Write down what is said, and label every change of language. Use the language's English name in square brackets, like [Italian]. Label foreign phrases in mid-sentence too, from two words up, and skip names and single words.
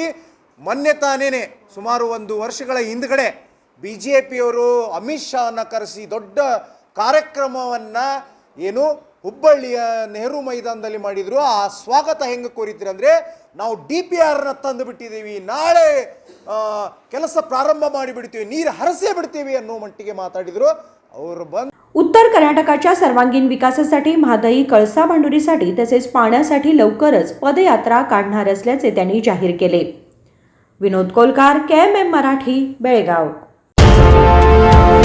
[Kannada] ಮೊನ್ನೆ ತಾನೇ ಸುಮಾರು 1 ವರ್ಷಗಳ ಹಿಂದ್ಗಡೆ BJPಯವರು ಅಮಿತ್ ಶಾನ ಕರೆಸಿ ದೊಡ್ಡ ಕಾರ್ಯಕ್ರಮವನ್ನು ಏನು ಹುಬ್ಬಳ್ಳಿಯ ನೆಹರು ಮೈದಾನದಲ್ಲಿ ಮಾಡಿದ್ರು। ಆ ಸ್ವಾಗತ ಹೆಂಗೆ ಕೋರಿದ್ರಿ ಅಂದರೆ ನಾವು DPRನ ತಂದು ಬಿಟ್ಟಿದ್ದೀವಿ, ನಾಳೆ ಕೆಲಸ ಪ್ರಾರಂಭ ಮಾಡಿಬಿಡ್ತೀವಿ, ನೀರು ಹರಿಸೇ ಬಿಡ್ತೀವಿ ಅನ್ನೋ ಮಟ್ಟಿಗೆ ಮಾತಾಡಿದರು ಅವರು। ಬಂದು [Marathi] उत्तर कर्नाटकाच्या सर्वांगीण विकासासाठी महादई कळसा बांडोरीसाठी तसेच पाण्यासाठी लवकरच पदयात्रा काढणार असल्याचे त्यांनी जाहीर केले। विनोद कोलकार, KMM मराठी, बेळगाव।